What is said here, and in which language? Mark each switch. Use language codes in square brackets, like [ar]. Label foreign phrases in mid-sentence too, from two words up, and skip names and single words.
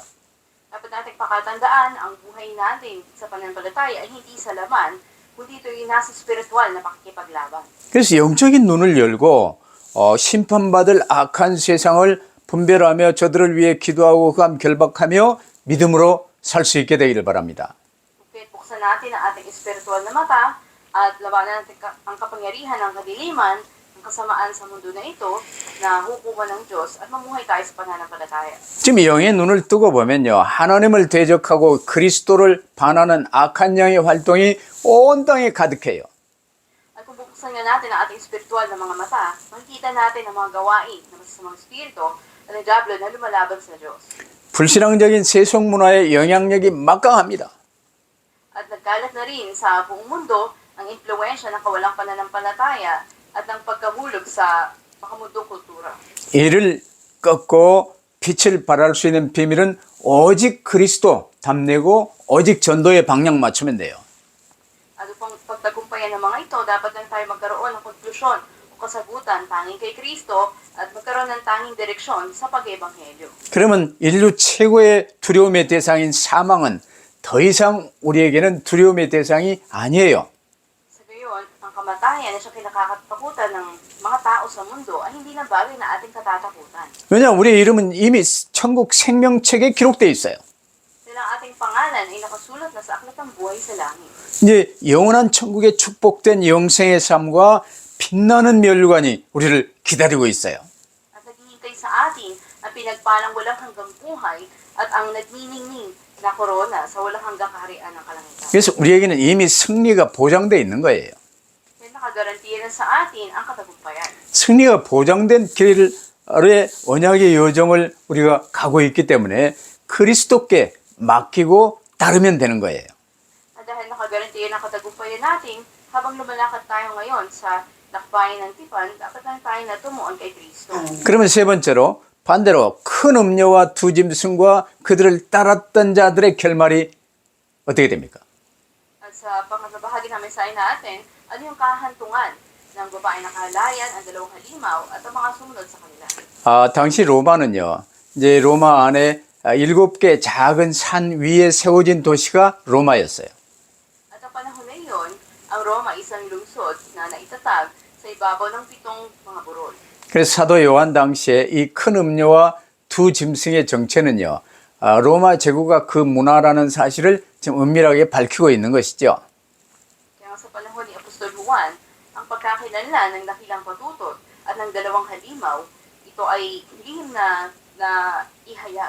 [tl] Dapat nating pakatandaan ang buhay natin sa pananampalataya ay hindi sa laman, kundi ito'y nasa spiritual na pakikipaglaban. [ko] 그래서 영적인 눈을 열고 심판받을 악한 세상을 분별하며 저들을 위해 기도하고 흑암 결박하며 믿음으로 살 수 있게 되기를 바랍니다. [tl] Kaya buksan natin ang ating espiritual na mata at labanan natin ang kapangyarihan ng kadiliman, ang kasamaan sa mundo na ito na hukuman ng Diyos at mamuhay tayo sa pananampalataya. [ko] 지금 영의 눈을 뜨고 보면요, 하나님을 대적하고 그리스도를 반하는 악한 영의 활동이 온 땅에 가득해요. [tl] At kung buksan nga natin ang ating espiritual na mga mata, makikita natin ang mga gawain ng masasamang espiritu at ng diablo na lumalaban sa Diyos. [ko] 불신앙적인 세속 문화의 영향력이 막강합니다. [tl] At nagkalat na rin sa buong mundo ang impluensya ng kawalang pananampalataya at ng pagkahulog sa makamundong kultura. [ko] 이를 꺾고 빛을 발할 수 있는 비밀은 오직 그리스도 담내고 오직 전도의 방향 맞추면 돼요. [tl] At upang pagtagumpayan ng mga ito, dapat lang tayo magkaroon ng konklusyon o kasagutan tanging kay Kristo at magkaroon ng tanging direksyon sa pag-ebanghelyo. [ko] 그러면 인류 최고의 두려움의 대상인 사망은 더 이상 우리에게는 두려움의 대상이 아니에요. [tl] Sa gayon, ang kamatayan na siya kinakatakutan ng mga tao sa mundo ay hindi na bagay na ating katatakutan. [ko] 왜냐하면 우리의 이름은 이미 천국 생명책에 기록되어 있어요. [tl] Dahil ang ating pangalan ay nakasulat na sa aklat ng buhay sa langit. [ko] 이제 영원한 천국의 축복된 영생의 삶과 빛나는 멸관이 우리를 기다리고 있어요. [tl] At naghihintay sa atin ang pinagpalang walang hanggang buhay at ang nagniningning na korona sa walang hanggang kaharian ng kalangitan. [ko] 그래서 우리에게는 이미 승리가 보장되어 있는 거예요. [tl] Kaya nakagarantiya na sa atin ang katagumpayan. [ko] 승리가 보장된 길의 언약의 여정을 우리가 가고 있기 때문에 그리스도께 맡기고 따르면 되는 거예요. [tl] At dahil nakagarantiya ng katagumpayan natin, habang lumalakad tayo ngayon sa lakbayan ng tipan, dapat lang tayo na tumuon kay Kristo. [ko] 그러면 세 번째로 반대로 큰 음녀와 두 짐승과 그들을 따랐던 자들의 결말이 어떻게 됩니까? [tl] At sa pangatlong bahagi namin sa natin, ano yung kahantungan ng babae na kahalayan, ang dalawang halimaw, at ang mga sumunod sa kanila. [ko] 당시 로마는요, 이제 로마 안에 7개 작은 산 위에 세워진 도시가 로마였어요. [tl] At ang panahon na iyon, ang Roma isang lungsod na naitatag sa ibabaw ng 7 mga burol. [ko] 그래서 사도 요한 당시에 이 큰 음녀와 두 짐승의 정체는요, 로마 제국가 그 문화라는 사실을 지금 은밀하게 밝히고 있는 것이죠. [tl] Kaya nga sa panahon ni Apostol Juan, ang pagkakilala ng dakilang patutot at ng dalawang halimaw, ito ay lihim na ihayag.